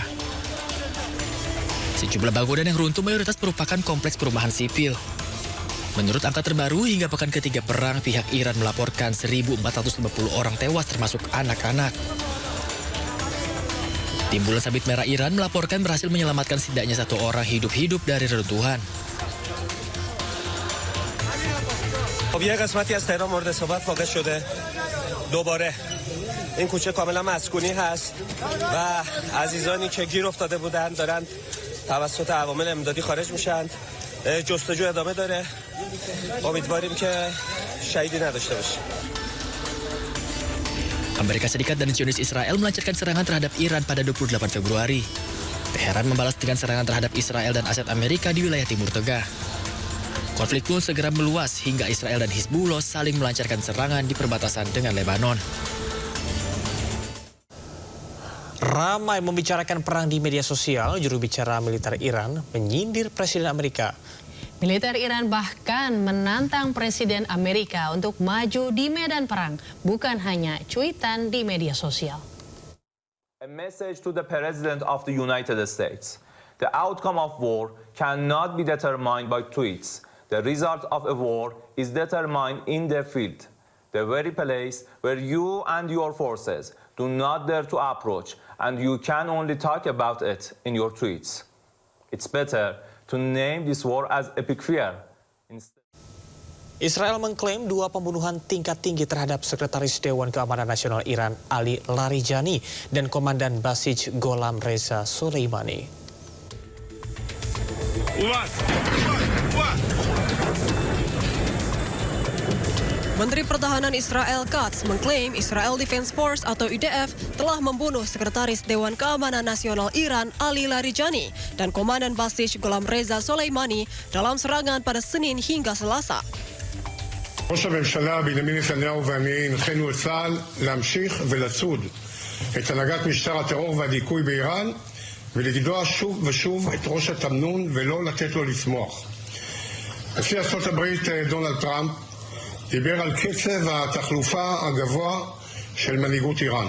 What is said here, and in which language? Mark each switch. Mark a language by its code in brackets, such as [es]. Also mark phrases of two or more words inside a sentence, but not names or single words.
[id] Sejumlah bangunan yang runtuh mayoritas merupakan kompleks perumahan sipil. Menurut angka terbaru, hingga pekan ketiga perang, pihak Iran melaporkan 1.450 orang tewas termasuk anak-anak. Tim Bulan Sabit Merah Iran melaporkan berhasil menyelamatkan setidaknya 1 orang hidup-hidup dari reruntuhan. [fa] خب یه قسمتی از تهران مورد اصابت واقع شده. دوباره این کوچه کاملا مسکونی هست و عزیزانی که گیر افتاده بودند دارن توسط عوامل امدادی خارج میشن. جستجو ادامه داره. امیدواریم که شهیدی نداشته باشیم. [id] Amerika Serikat dan Zionis Israel melancarkan serangan terhadap Iran pada 28 Februari. Teheran membalas dengan serangan terhadap Israel dan aset Amerika di wilayah Timur Tengah. Konflik pun segera meluas hingga Israel dan Hizbullah saling melancarkan serangan di perbatasan dengan Lebanon. Ramai membicarakan perang di media sosial, juru bicara militer Iran menyindir Presiden Amerika. Militer Iran bahkan menantang Presiden Amerika untuk maju di medan perang, bukan hanya cuitan di media sosial. [en] A message to the President of the United States. The outcome of war cannot be determined by tweets. The result of a war is determined in the field. the very place where you and your forces do not dare to approach, and you can only talk about it in your tweets. It's better to name this war as epic fear. [id] Israel mengklaim 2 pembunuhan tingkat tinggi terhadap Sekretaris Dewan Keamanan Nasional Iran Ali Larijani dan Komandan Basij Gholam Reza Soleimani. Menteri Pertahanan Israel Katz mengklaim Israel Defense Force atau IDF telah membunuh Sekretaris Dewan Keamanan Nasional Iran Ali Larijani dan Komandan Basij Gholam Reza Soleimani dalam serangan pada Senin hingga Selasa. [he] ראש הממשלה בנימין נתניהו ואני הנחינו את צה"ל להמשיך ולצוד את הנהגת משטר הטרור והדיכוי באיראן ולגדוע שוב ושוב את ראש התמנון ולא לתת לו לצמוח. נשיא ארצות הברית דונלד טראמפ דיבר על קצב התחלופה הגבוה של מנהיגות איראן.